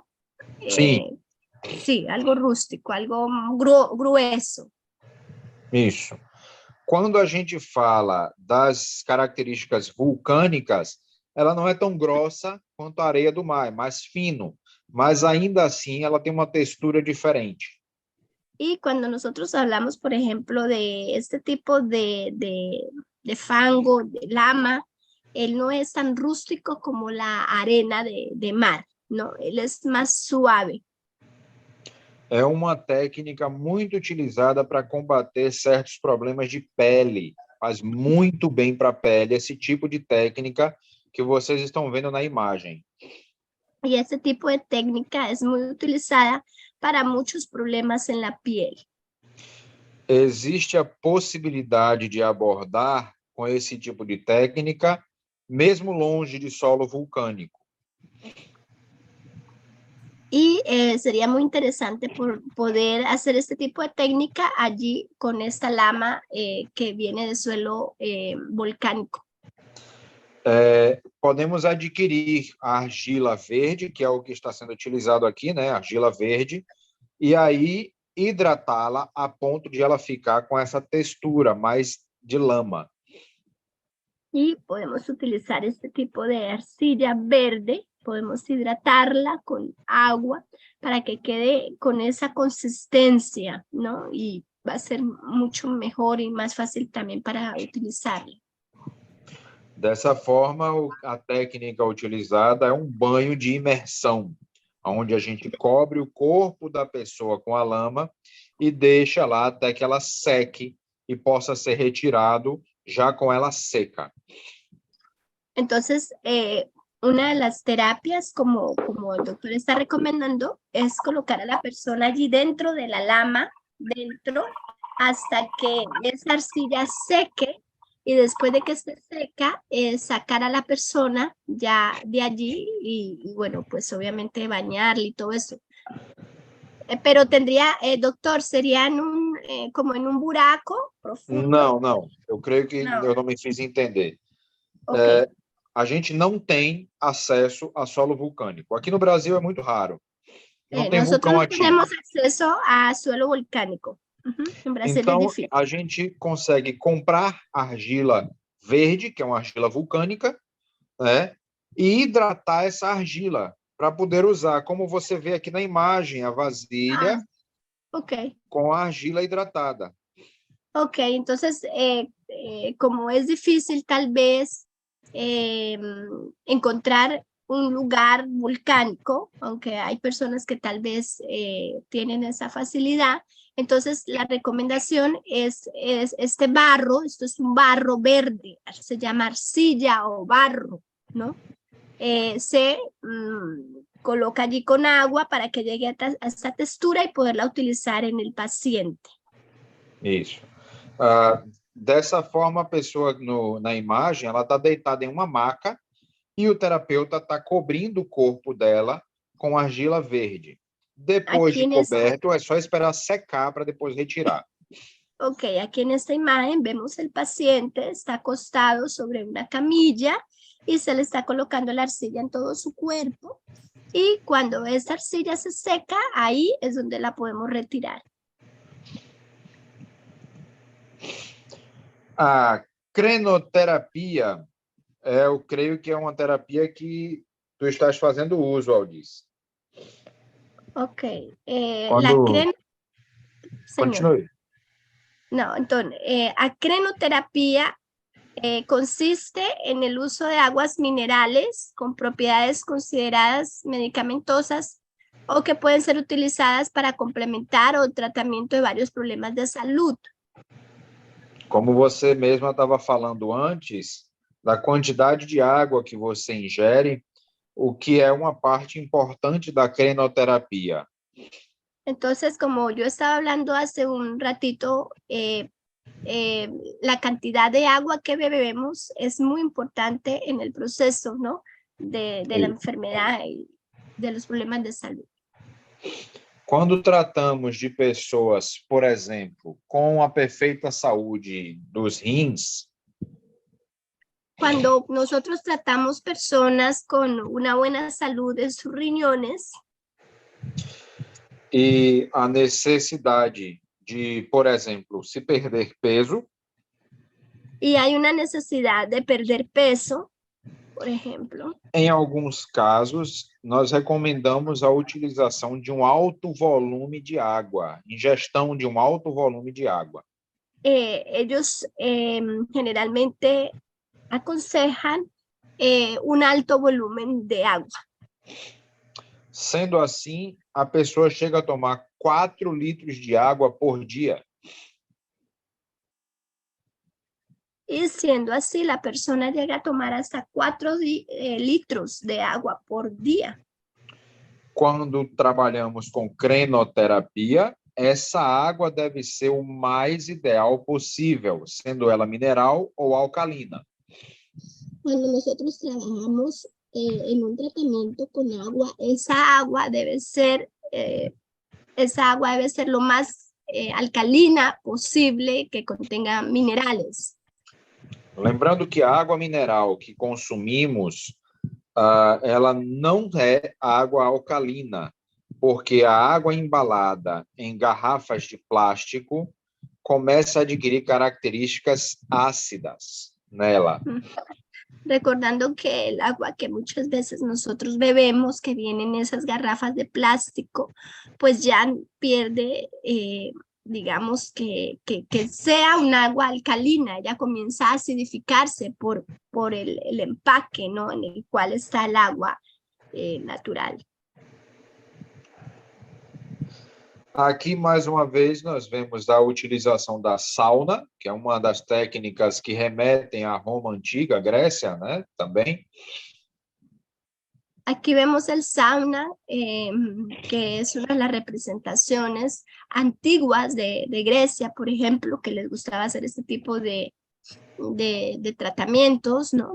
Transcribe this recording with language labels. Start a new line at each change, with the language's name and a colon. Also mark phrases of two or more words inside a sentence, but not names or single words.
Portuguese: Sim.
Spanish: Sí, algo rústico, algo grueso.
Portuguese: Isso. Quando a gente fala das características vulcânicas, ela não é tão grossa quanto a areia do mar, é mais fino, mas ainda assim ela tem uma textura diferente.
Spanish: Y cuando nosotros hablamos, por ejemplo, de este tipo de fango, de lama, él no es tan rústico como la arena de mar, ¿no? Él es más suave.
Portuguese: É uma técnica muito utilizada para combater certos problemas de pele. Faz muito bem para a pele esse tipo de técnica que vocês estão vendo na imagem.
Spanish: Y este tipo de técnica es muy utilizada para muchos problemas en la piel.
Portuguese: Existe a possibilidade de abordar com esse tipo de técnica, mesmo longe de solo vulcânico.
Spanish: Y sería muy interesante poder hacer este tipo de técnica allí con esta lama que viene de suelo volcánico.
Portuguese: Podemos adquirir a argila verde, que é o que está sendo utilizado aqui, né? Argila verde, e aí hidratá-la a ponto de ela ficar com essa textura mais de lama.
Spanish: Y podemos utilizar este tipo de arcilla verde, podemos hidratarla con agua para que quede con esa consistencia, ¿no? Y va a ser mucho mejor y más fácil también para utilizarla.
Portuguese: Dessa forma, a técnica utilizada é um banho de imersão, onde a gente cobre o corpo da pessoa com a lama e deixa lá até que ela seque e possa ser retirado já com ela seca.
Spanish: Entonces, una de las terapias, como el doctor está recomendando, es colocar a la persona allí dentro de la lama, dentro, hasta que esa arcilla seque, y después de que esté seca, sacar a la persona ya de allí y bueno, pues obviamente bañarla y todo eso. Pero tendría, doctor, sería como en un buraco profundo.
Portuguese: Não. Eu creio que Não. eu não me fiz entender. Ok. A gente não tem acesso a solo vulcânico. Aqui no Brasil é muito raro. Não tem
Spanish: Nosotros
Portuguese: vulcão
Spanish: no
Portuguese: ativo.
Spanish: tenemos acceso a suelo volcánico. En Brasil
Portuguese: Então, é difícil. a gente consegue comprar argila verde, que é uma argila vulcânica, né? E hidratar essa argila para poder usar, como você vê aqui na imagem, a vasilha Ok. com a argila hidratada.
Spanish: Ok, entonces, como es difícil tal vez encontrar un lugar volcánico, aunque hay personas que tal vez tienen esa facilidad, entonces la recomendación es este barro, esto es un barro verde, se llama arcilla o barro, ¿no? Se coloca allí con agua para que llegue a esta textura y poderla utilizar en el paciente.
Portuguese: Isso. Dessa forma, a pessoa na imagem, ela está deitada em uma maca e o terapeuta está cobrindo o corpo dela com argila verde. Depois Aqui de coberto, é só esperar secar para depois retirar.
Spanish: Ok, aquí en esta imagen vemos el paciente, está acostado sobre una camilla y se le está colocando la arcilla en todo su cuerpo. Y cuando esta arcilla se seca, ahí es donde la podemos retirar.
Portuguese: A crenoterapia, eu creio que é uma terapia que tu estás fazendo uso, Aldice. Ok, Quando...
Spanish: Señor.
Portuguese: Continue.
Spanish: No, entonces, acrenoterapia consiste en el uso de aguas minerales con propiedades consideradas medicamentosas o que pueden ser utilizadas para complementar o tratamiento de varios problemas de salud.
Portuguese: Como você mesma estava falando antes, da quantidade de água que você ingere, o que é uma parte importante da crenoterapia.
Spanish: Entonces, como yo estaba hablando hace un ratito, la cantidad de agua que bebemos es muy importante en el proceso, ¿no? De la enfermedad y de los problemas de salud.
Portuguese: Quando tratamos de pessoas, por exemplo, com a perfeita saúde dos rins,
Spanish: cuando nosotros tratamos personas con una buena salud en sus riñones,
Portuguese: e a necessidade de, por exemplo, se perder peso,
Spanish: y hay una necesidad de perder peso, por ejemplo,
Portuguese: em alguns casos, nós recomendamos a utilização de um alto volume de água, ingestão de um alto volume de água.
Spanish: Ellos generalmente aconsejan un alto volumen de agua.
Portuguese: Sendo assim, a pessoa chega a tomar 4 litros de água por dia.
Spanish: Y siendo así, la persona llega a tomar hasta 4 litros de agua por día.
Portuguese: Quando trabalhamos com crenoterapia, essa água deve ser o mais ideal possível, sendo ela mineral ou alcalina.
Spanish: Cuando nosotros trabajamos en un tratamiento con agua, esa agua debe ser lo más alcalina posible, que contenga minerales.
Portuguese: Lembrando que a água mineral que consumimos, ela não é água alcalina, porque a água embalada em garrafas de plástico começa a adquirir características ácidas. nela.
Spanish: Recordando que el agua que muchas veces nosotros bebemos, que viene en esas garrafas de plástico, pues ya pierde, digamos, que sea un agua alcalina, ya comienza a acidificarse por el empaque, ¿no? En el cual está el agua natural.
Portuguese: Aqui, mais uma vez, nós vemos a utilização da sauna, que é uma das técnicas que remetem à Roma antiga, Grécia, né? Também.
Spanish: Aquí vemos el sauna, que es una de las representaciones antiguas de Grecia, por ejemplo, que les gustaba hacer este tipo de tratamientos, ¿no?